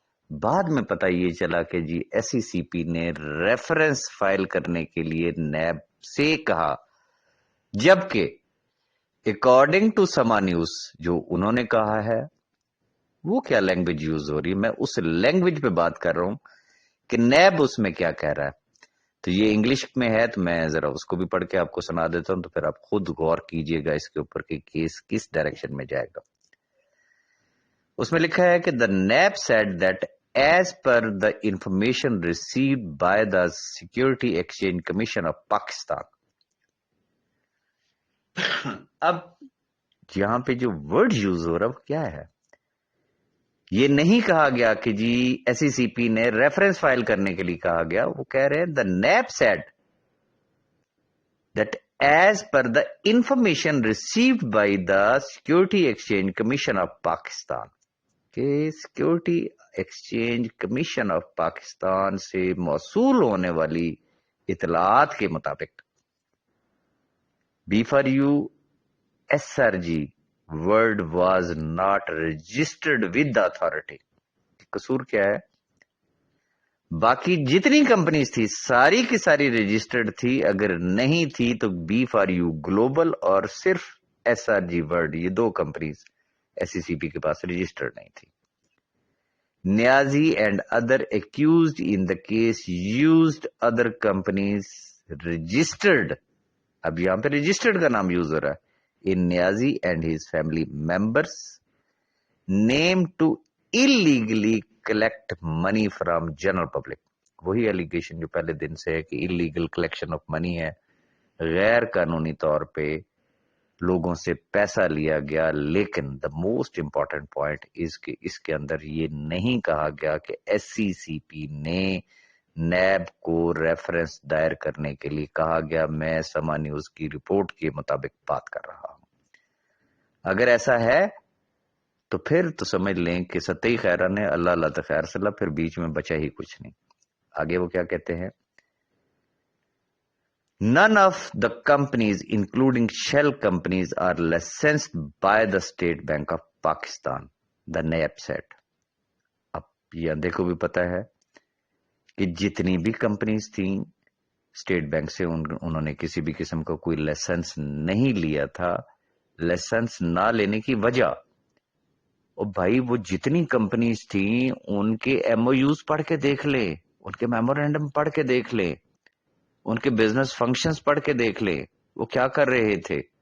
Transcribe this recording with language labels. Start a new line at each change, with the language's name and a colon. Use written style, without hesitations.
Urdu: بعد میں پتہ یہ چلا کہ جی ایس سی سی پی نے ریفرنس فائل کرنے کے لیے نیب سے کہا, جبکہ اکارڈنگ ٹو سما نیوز جو انہوں نے کہا ہے وہ کیا لینگویج یوز ہو رہی ہے, میں اس لینگویج پہ بات کر رہا ہوں کہ نیب اس میں کیا کہہ رہا ہے. تو یہ انگلش میں ہے تو میں ذرا اس کو بھی پڑھ کے آپ کو سنا دیتا ہوں, تو پھر آپ خود غور کیجئے گا اس کے اوپر کہ کیس کس ڈائریکشن میں جائے گا. اس میں لکھا ہے کہ
English: the NAB said that as per the information received by the Security Exchange Commission of Pakistan,
Urdu: اب یہاں پہ جو ورڈ یوز ہو رہا ہے وہ کیا ہے؟ یہ نہیں کہا گیا کہ جی ایس ای سی پی نے ریفرنس فائل کرنے کے لیے کہا گیا.
English: وہ کہہ رہے ہیں the NAB said that as per the information received by the Security Exchange Commission of Pakistan,
Urdu: کہ security exchange commission of Pakistan سے موصول ہونے والی اطلاعات کے مطابق
English: B for U S R G word was not registered with the authority.
Urdu: قصور کیا ہے؟ باقی جتنی کمپنیز تھی ساری کی ساری رجسٹرڈ تھی، اگر نہیں تھی تو بی فار یو گلوبل اور صرف ایس آر جی ورڈ، یہ دو کمپنیز ایس سی سی پی کے پاس رجسٹرڈ نہیں تھی.
English: Niazi and other accused in the case used other companies registered.
Urdu: اب یہاں پہ رجسٹرڈ کا نام یوز ہو رہا ہے.
English: In Niazi and his family members name to illegally collect money from general public.
Urdu: وہی ایلیگیشن جو پہلے دن سے ہے کہ
English: illegal collection of money
Urdu: ہے، غیر قانونی طور پہ لوگوں سے پیسہ لیا گیا. لیکن
English: the most important point is
Urdu: کہ اس کے اندر یہ نہیں کہا گیا کہ ایس سی سی پی نے نیب کو ریفرنس دائر کرنے کے لیے کہا گیا. میں سما نیوز کی رپورٹ کے مطابق بات کر رہا ہوں. اگر ایسا ہے تو پھر تو سمجھ لیں کہ ستئی خیرہ نے اللہ اللہ تو خیر صلاح، پھر بیچ میں بچا ہی کچھ نہیں. آگے وہ کیا کہتے ہیں؟
English: None of the companies including shell companies are licensed by the State Bank of Pakistan, the NAB said.
Urdu: اب یہ دیکھو بھی پتا ہے کہ جتنی بھی کمپنیز تھیں اسٹیٹ بینک سے انہوں نے کسی بھی قسم کا کوئی لائسنس نہیں لیا تھا. لائسنس نہ لینے کی وجہ، اور بھائی وہ جتنی کمپنیز تھیں ان کے ایم او یوز پڑھ کے دیکھ لیں، ان کے میمورینڈم پڑھ کے دیکھ لیں، ان کے بزنس فنکشنز پڑھ کے دیکھ لیں وہ کیا کر رہے تھے.